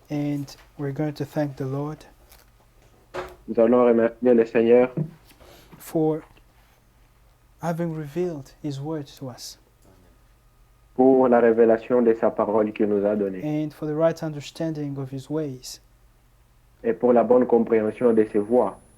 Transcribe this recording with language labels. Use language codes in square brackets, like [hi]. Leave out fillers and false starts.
[en] and we're going to thank the Lord [fr] Nous allons remercier le Seigneur [en] for having revealed His word to us. [fr] pour la révélation de sa parole qu'il nous a donnée [en] and for the right understanding of His ways. [fr] et pour la bonne compréhension de ses voies.